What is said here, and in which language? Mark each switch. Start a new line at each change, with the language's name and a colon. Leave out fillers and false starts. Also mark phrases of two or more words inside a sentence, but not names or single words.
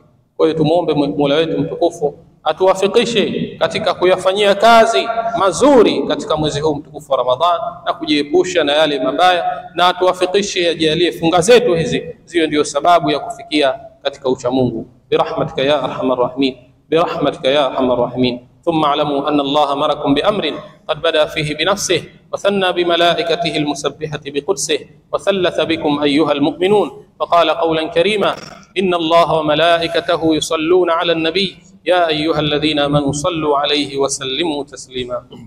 Swahili: Kwa hiyo tumuombe Mola wetu mtukufu atuwafikishe katika kuyafanyia kazi mazuri katika mwezi huu mtukufu wa Ramadhan na kujiepusha na yale mabaya, na atuwafikishe ajalie funga zetu hizi ziwe ndio sababu ya kufikia katika ucha Mungu.
Arabic: برحمتك يا أرحم الراحمين برحمتك يا أرحم الراحمين. ثم اعلموا أن الله أمركم بأمر قد بدأ فيه بنفسه وثنى بملائكته المسبحة بقدسه، وثلث بكم أيها المؤمنون فقال قولا كريما: إن الله وملائكته يصلون على النبي يا أيها الذين آمنوا صلوا عليه وسلموا تسليما.